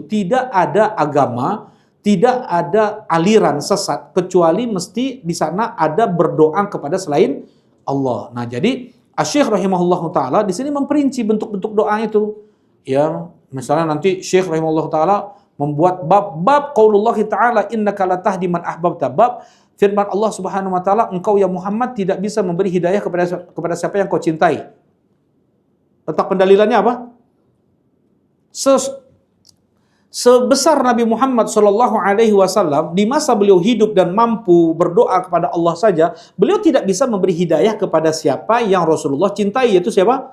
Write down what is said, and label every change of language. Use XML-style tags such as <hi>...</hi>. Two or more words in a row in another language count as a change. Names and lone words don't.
<id>Tidak ada agama, tidak ada aliran sesat kecuali mesti di sana ada berdoa kepada selain Allah. Nah, jadi Asy-Syaikh</id> <ar>رحمه الله تعالى</ar> <id>di sini memperinci bentuk-bentuk doa itu. Ya, misalnya nanti Syekh</id> <ar>رحمه الله تعالى</ar> <id>membuat bab</id> <ar>قول الله تعالى إنك لا تهدي من أحببت,</ar> <id>bab firman Allah</id> <ar>سبحانه وتعالى,</ar> <id>engkau ya Muhammad tidak bisa memberi hidayah kepada siapa yang kau cintai. Letak pendalilannya apa? Sebesar Nabi Muhammad</id> <ar>صلى الله عليه وسلم</ar> <id>di masa beliau hidup dan mampu berdoa kepada Allah saja, beliau tidak bisa memberi hidayah kepada siapa yang Rasulullah cintai, yaitu siapa?</id>